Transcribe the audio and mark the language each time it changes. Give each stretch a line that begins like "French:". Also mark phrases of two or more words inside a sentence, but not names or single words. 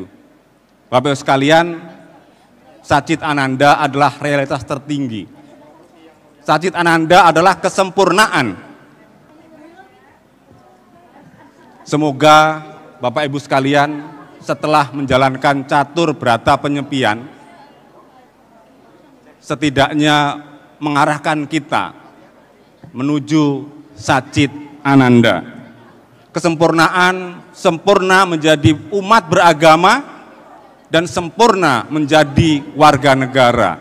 Indonesian: Bapak Ibu sekalian,
Sanskrit: Satchit Ananda
Indonesian: adalah realitas tertinggi.
Sanskrit: Satchit Ananda
Indonesian: adalah kesempurnaan. Semoga Bapak Ibu sekalian setelah menjalankan catur brata penyepian, setidaknya mengarahkan kita menuju
Sanskrit: Satchit Ananda.
Indonesian: Kesempurnaan, sempurna menjadi umat beragama dan sempurna menjadi warga negara.